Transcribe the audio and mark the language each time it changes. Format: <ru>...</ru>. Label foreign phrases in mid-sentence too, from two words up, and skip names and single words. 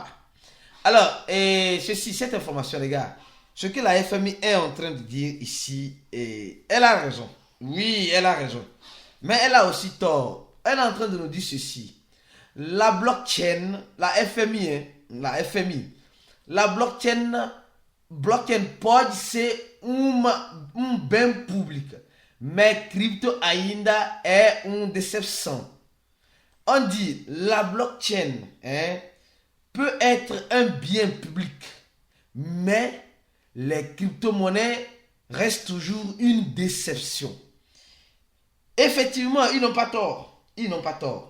<fr>Alors, cette information, les gars, ce que la FMI est en train de dire ici, elle a raison. Oui, elle a raison. Mais elle a aussi tort. Elle est en train de nous dire ceci. La blockchain, la FMI, la blockchain</fr> <pt>pode ser bem pública, mais crypto ainda é decepção.</pt> <fr>On dit la blockchain peut être un bien public, mais les crypto-monnaies restent toujours une déception. Effectivement, ils n'ont pas tort. Ils n'ont pas tort.</fr>